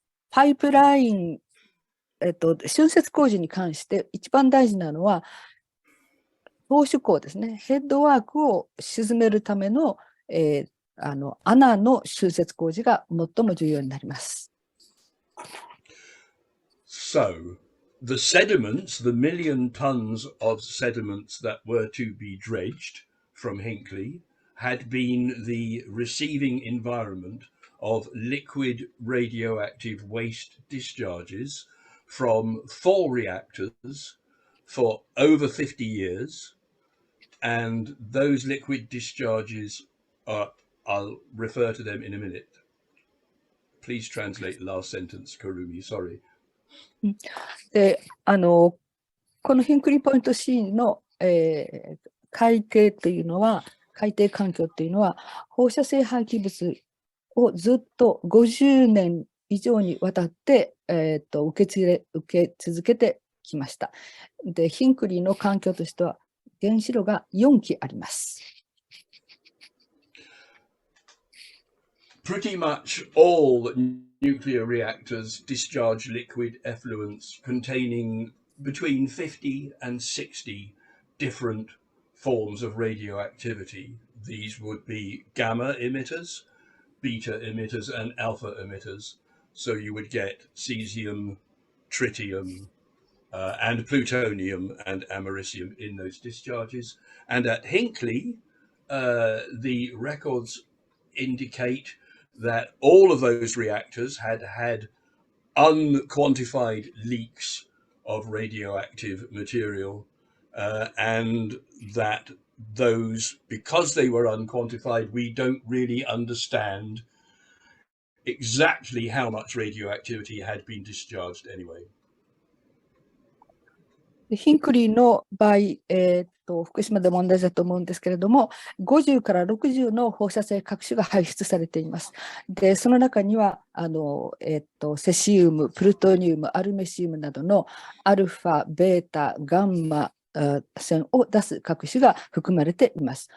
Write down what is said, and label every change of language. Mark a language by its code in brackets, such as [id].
[ja] パイプライン、浚渫工事に関して一番大事なのは、投手口ですね、ヘッドワークを沈めるための、穴の浚渫工事が最も重要になります。 [en] So, the sediments, the 1,000,000 tons of sediments that were to be dredged from Hinckley had been the receiving environment of liquid radioactive waste discharges from 4 reactors for over 50 years. And those liquid discharges are, I'll refer to them in a minute. Please translate the last sentence, Kurumi. Sorry. [ja] で、このヒンクリーポイント C の、海底というのは、海底環境というのは、放射性廃棄物をずっと50年以上にわたって、受け続けてきました。で、ヒンクリーの環境としては、原子炉が4基あります。 [en] Pretty much all nuclear reactors discharge liquid effluents containing between 50 and 60 different forms of radioactivity. These would be gamma emitters, beta emitters, and alpha emitters. So you would get cesium, tritium, and plutonium and americium in those discharges. And at Hinckley, the records indicate that all of those reactors had had unquantified leaks of radioactive material, and that those, because they were unquantified, we don't really understand exactly how much radioactivity had been discharged anyway. [ja] ヒンクリーの場合、福島で問題だと思うんですけれども、50から60の放射性核種が排出されています。で、その中にはセシウム、プルトニウム、アルメシウムなどのアルファ、ベータ、ガンマ線を出す核種が含まれています。